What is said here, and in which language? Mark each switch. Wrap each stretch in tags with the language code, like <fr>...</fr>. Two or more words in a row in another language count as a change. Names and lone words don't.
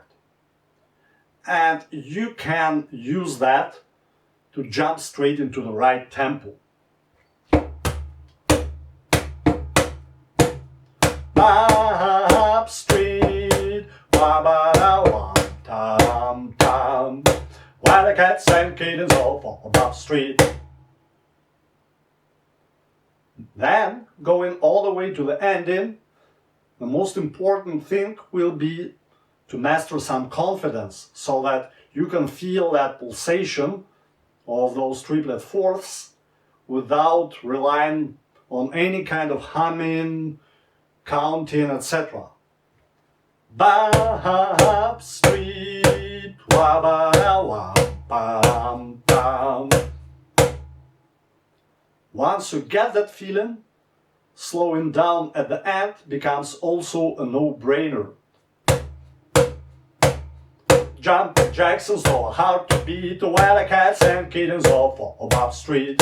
<en>And you can use that to jump straight into the right tempo. Bop Street, wa-ba-da-wam-tam-tam, while the cats and kittens all for Bop Street. Then, going all the way to the ending, the most important thing will be to master some confidence so that you can feel that pulsation of those triplet fourths without relying on any kind of humming, counting, etc. Bop Street, wa-ba-da-wam-pam-pam. Once you get that feeling, slowing down at the end becomes also a no-brainer. Jumping jacks so hard to beat, while the cats and kittens all for Bop Street.</en>